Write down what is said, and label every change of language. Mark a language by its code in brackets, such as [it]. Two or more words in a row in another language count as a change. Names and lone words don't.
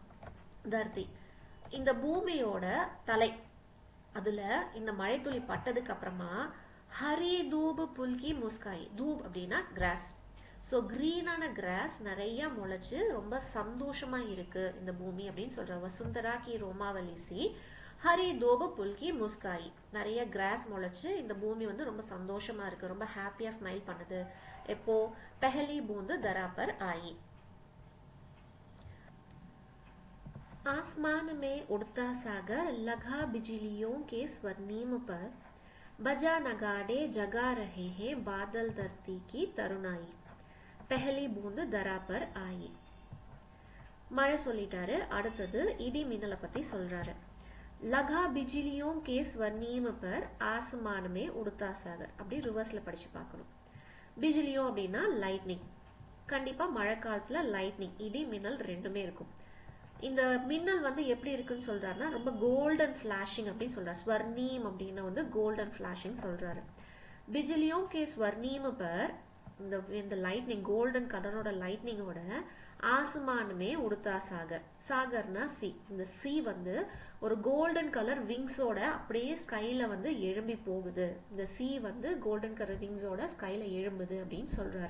[ta] தர்த்தி இந்த பூமியோட தலை, அதுல இந்த மழை துளி பட்டதுக்கு அப்புறமா [hi] हरी दूब पुलकी मुस्काई, [ta] தூப் அப்படின்னா கிராஸ், ஸோ கிரீனான கிராஸ் நிறைய முளைச்சு ரொம்ப சந்தோஷமா இருக்கு இந்த பூமி அப்படின்னு சொல்ற. [hi] वसुंधरा की रोमावलीसी हरी दूब पुलकी मुस्काई, [ta] நிறைய கிராஸ் முளைச்சு இந்த பூமி வந்து ரொம்ப சந்தோஷமா இருக்கு, ரொம்ப ஹாப்பியா ஸ்மைல் பண்ணுது. [hi] எப்போ पहली बूंद धरा पर आई. आसमान में उड़ता सागर लगा बिजलियों के स्वर्णिम पर, बजा नगाड़े जगा रहे हैं बादल धरती की तरुणाई, पहली बूंद दरा पर आई. [ta] மழை சொல்லிட்டாரு. அடுத்தது இடி மின்னலை பத்தி சொல்றாரு. [hi] लगा बिजलियों के स्वर्णिम पर आसमान में उड़ता सागर, [ta] அப்படி ரிவர்ஸ்ல படிச்சு பார்க்கணும். பிஜிலியோ அப்படின்னா லைட்னிங், கண்டிப்பா மழை காலத்துல லைட்னிங், இடி மின்னல் ரெண்டுமே இருக்கும். இந்த மின்னல் வந்து எப்படி இருக்குன்னு சொல்றாருன்னா ரொம்ப [en] golden flashing [ta] அப்படின்னு சொல்றாரு. ஸ்வர்ணீம் அப்படின்னு வந்து [en] golden flashing [ta] சொல்றாரு. [hi] பிஜிலியோं के स्वर्णिम पर, [ta] இந்த [en] lightning golden colour lightning [hi] आसमान में उड़ता सागर, [ta] சாகர்னா சி, இந்த சி வந்து ஒரு [en] golden colour wings [ta] அப்படியே ஸ்கைல வந்து எழும்பி போகுது. இந்த சி வந்து [en] golden colour wings [ta] ஸ்கைல எழும்புது அப்படின்னு சொல்றாரு.